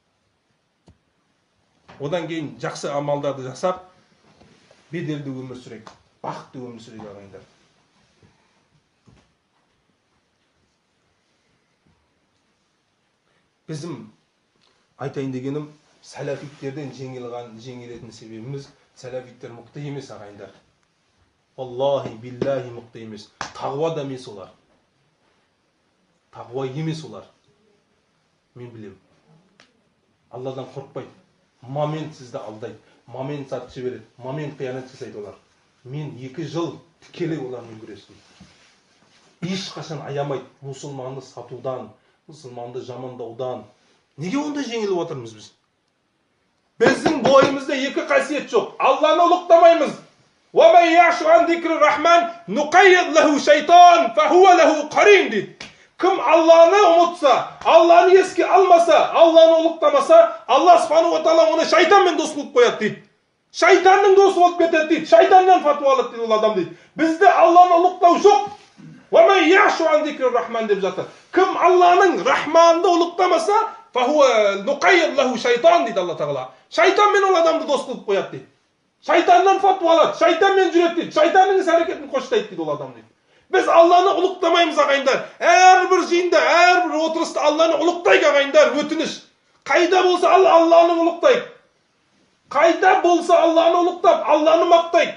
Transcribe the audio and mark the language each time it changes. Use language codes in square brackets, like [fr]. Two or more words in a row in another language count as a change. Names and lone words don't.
[kk] Одан кейін жақсы амалдарды жасап, беделді өмір сүрейік. Бақытты өмір сүрейік ағайындар. Bizim айтайын дегенім, сәләфиттерден жеңілетін себебіміз, сәләфиттер мықты емес ағайындар. [ar] الله، بالله [kk] мықты емес. Тағуа да емес олар. Тағуа емес олар. Мен білем. Алладан қорқпайды. Момент сізді алдайды. Момент сатып жібереді. Момент қиянат жасайды олар. Мен 2 жыл тікелей олармен күрестім. Ешқашан аямайды мұсылманды сатудан, мұсылманды жамандаудан. Неге онда жеңіліп отырмыз біз? Біздің бойымызда 2 қасиет жоқ. Алланы ұлықтамаймыз. [ar] وَمَنْ يَعْشُ عَنْ ذِكْرِ الرَّحْمَنِ نُقَيِّضْ لَهُ شَيْطَانٌ فَهُوَ لَهُ قَرِينٌ дейді. [kk] Кім Алланы ұмытса, Алланы еске алмаса, Алланы ұлықтамаса, Алла [ar] سبحانه وتعالى [kk] оны шайтанмен дос қылып қояды дейді. Шайтанның досы болып кетеді дейді. Шайтаннан фатуа алады дейді ол адам дейді. Бізде Алланы ұлықтау жоқ. [ar] وَمَنْ يَعْشُ عَنْ ذِكْرِ الرَّحْمَنِ [kk] деп жатыр. Кім Алланың рахманды ұлықтамаса, [ar] فَهُوَ نُقَيِّضْ لَهُ شَيْطَانٌ [kk] дейді Алла Тағала. Шайтанмен ол адамды дос қылып қояды дейді. Шайтаннан фатуа алады, шайтанмен жүреді дейді. Шайтанның іс-әрекетін қоштайды дейді ол адам дейді. Біз Алланы ұлықтамаймыз ағайындар. Әрбір жиында, әрбір отырыста Алланы ұлықтайық ағайындар, өтініш. Қайда болса Алланы ұлықтайық. Қайда болса Алланы ұлықтап, Алланы мақтайық.